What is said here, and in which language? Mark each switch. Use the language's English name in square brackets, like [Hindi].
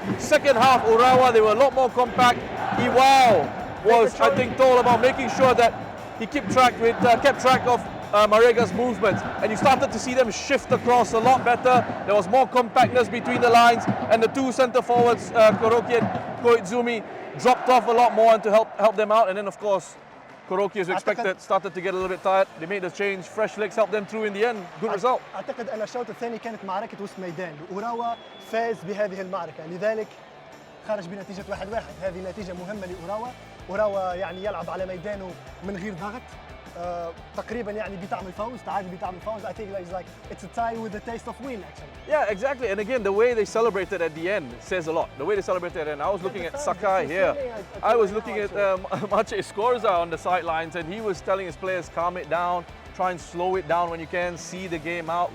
[English] Second half, Urawa, they were a lot more compact. Iwao was, I think, told about making sure that he kept track of Marega's movements, and you started to see them shift across a lot better. There was more compactness between the lines, and the two centre forwards, Koroki and Koizumi, dropped off a lot more and to help them out. And then, of course, Koroki, as expected, started to get a little bit tired. They made the change. Fresh legs helped them through in the end. Good result. [Arabic] اعتقد ان الشوط الثاني كانت معركه وسط ميدان، اوراوا فاز بهذه المعركه، لذلك خرج بنتيجه 1-1. هذه نتيجه مهمه لاوراوا. اوراوا يعني يلعب على ميدانه من غير ضغط. تقريبا يعني بطعم الفوز، تعادل بطعم الفوز. [English] I think it's a tie with the taste of win actually. Yeah, exactly. And again, the way they celebrated at the end says a lot. The way they celebrated at the end. I was looking at Sakai here. I was looking at Maciej Skorza on the sidelines, and he was telling his players, calm it down, try and slow it down when you can, see the game out.